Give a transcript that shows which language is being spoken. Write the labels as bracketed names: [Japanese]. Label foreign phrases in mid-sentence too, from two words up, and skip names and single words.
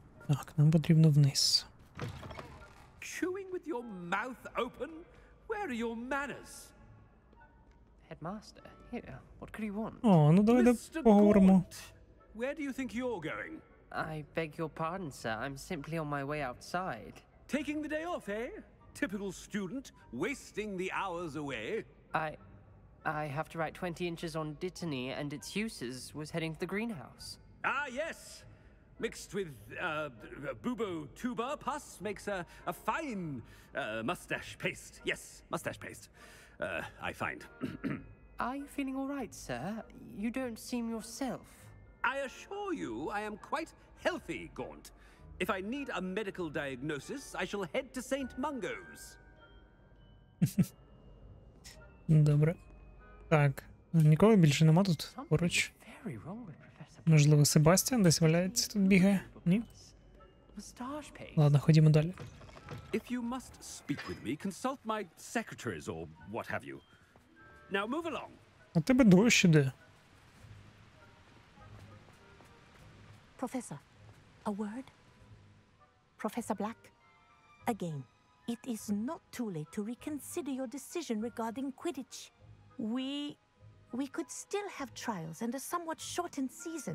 [Ukrainian] Так, нам потрібно вниз. [English] Chewing with your mouth open? Where are your manners? Headmaster, here, what could you want? [Ukrainian] О, ну давайте поговоримо. [English] Where do you think you're going? I beg your pardon, sir. I'm simply on my way outside. Taking the day off, eh? Typical student, wasting the hours away. I have to write 20 inches on Dittany and its uses. Was heading to the greenhouse. Ah, yes. Mixed with bubo tuber pus makes a fine mustache paste. Yes, mustache paste. I find. Are you feeling all right, sir? You don't seem yourself. I assure you I am quite healthy, Gaunt. If I need a medical diagnosis, I shall head to St. Mungo's. [Ukrainian] Добре. Так, нікого більше нема тут поруч. Можливо, Себастьян десь валяється тут бігає? Ні? Ладно, ходімо далі. [English] If you must speak with me, consult my secretaries or what have you. Now move along. [Ukrainian] А тебе дощ іде. [English] Professor, a word? Professor Black, again, it is not too late to reconsider your decision regarding Quidditch. We could still have trials and a somewhat shortened season.